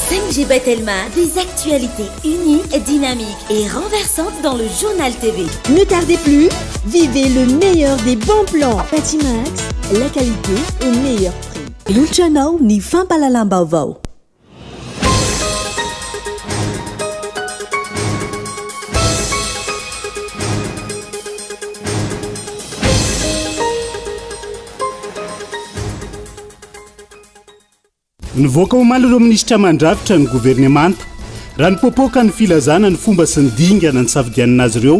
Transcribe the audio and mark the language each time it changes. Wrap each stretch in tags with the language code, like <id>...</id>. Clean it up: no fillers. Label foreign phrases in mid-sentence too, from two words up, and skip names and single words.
<fr>Serge et Batelma, des actualités uniques, dynamiques et renversantes dans le journal TV. Ne tardez plus, vivez le meilleur des bons plans. Patimax, la qualité au meilleur prix.</fr> <mg>L'Ulchanao ni fampalalam Vaovao. Nivoaka omaly ireo minisitra mandrafitra ny governemanta raha nipopoaka ny filazana ny fomba sy ny dingana ny safidianana azy ireo.</mg>